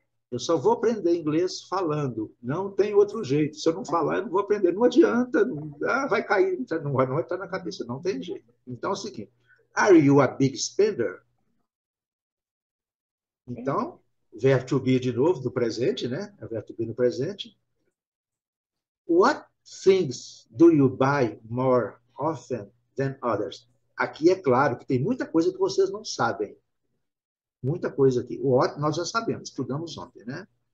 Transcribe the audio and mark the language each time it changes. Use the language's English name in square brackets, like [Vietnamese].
[Portuguese] Eu só vou aprender inglês falando. Não tem outro jeito. Se eu não falar, eu não vou aprender. Não adianta. Vai cair. Não vai entrar na cabeça. Não tem jeito. Então é o seguinte. [English] Are you a big spender? [Portuguese] Então, verbo to be de novo, do presente, né? É o verbo to be no presente. [English] What things do you buy more often than others? [Portuguese] Aqui é claro que tem muita coisa que vocês não sabem. Muita coisa aqui. O what nós já sabemos, estudamos ontem, né?